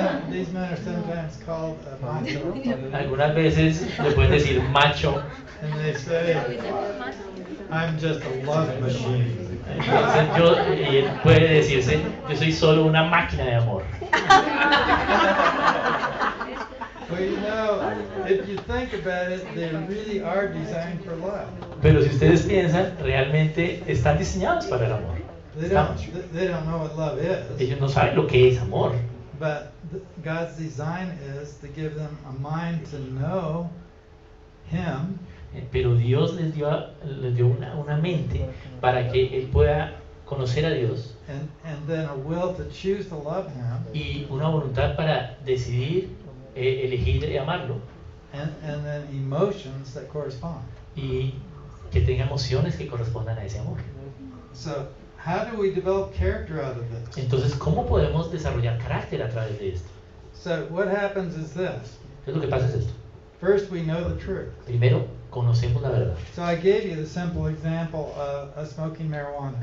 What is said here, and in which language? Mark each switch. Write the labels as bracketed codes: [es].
[en] these men are sometimes called macho, [es] Algunas veces le pueden decir macho. [en] and they say, I'm just a love machine. [es] Entonces él puede decirse, yo soy solo una máquina de amor. [en] Well, if you think about it, they really are designed for love. [es] Pero si ustedes piensan, realmente están diseñados para el amor. [en] They don't know what love is, [es] Ellos no saben lo que es amor. [en] but God's design is to give them a mind to know Him, [es] Pero Dios les dio una mente para que él pueda conocer a Dios [en] and then a will to choose to love Him, [es] y una voluntad para decidir, elegir y amarlo, [en] and then emotions that correspond. [es] y que tenga emociones que correspondan a ese amor. [en] So, how do we develop character out of this? [es] Entonces, ¿cómo podemos desarrollar carácter a través de esto? [en] So, what happens is this. [es] Entonces, lo que pasa es esto. [en] First, we know the truth. [es] Primero, conocemos la verdad. [en] So, I gave you the simple example of smoking marijuana.